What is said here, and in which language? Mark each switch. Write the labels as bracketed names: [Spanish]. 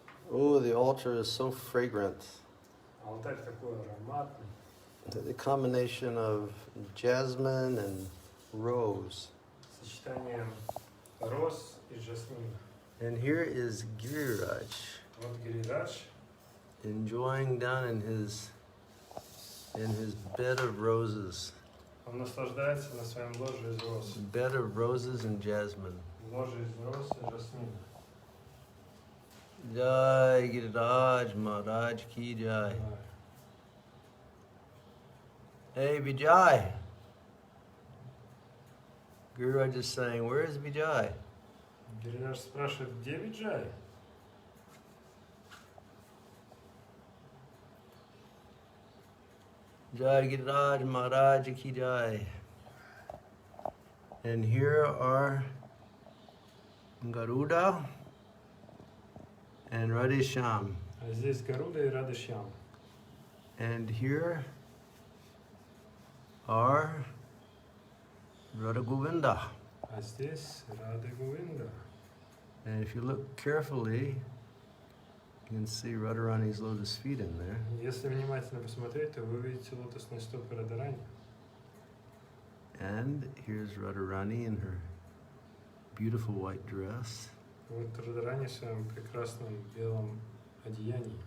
[English] Oh, the altar is so fragrant. [Russian] Алтарь такой ароматный. [English] The combination of jasmine and rose. [Russian] Сочетание роз и жасмина. [English] And here is Giriraj [Russian] Вот Гирирадж [English] enjoying down in his bed of roses. [Russian] Он наслаждается на своем ложе из роз. [English] Bed of roses and jasmine. [Russian] Ложе из роз и жасмина. [Hindi] Jai Giriraj Maharaj ki jai. [English] Hey Vijay. Giriraj is saying, where is Vijay? [Russian] Гирирадж спрашивает, где Виджай? [Hindi] Jai Giriraj Maharaj ki jai. [English] And here are Garuda and Radhesham. [Russian] А здесь Гаруда и Радышьям. [English] And here are Radha Govinda. [Russian] А здесь Рада Говинда. [English] And if you look carefully, you can see Radharani's lotus feet in there. [Russian] Если внимательно посмотреть, то вы увидите лотосные стопы Радарани. [English] And here's Radharani in her beautiful white dress. [Russian] Вот Радарани в своем прекрасном белом одеянии.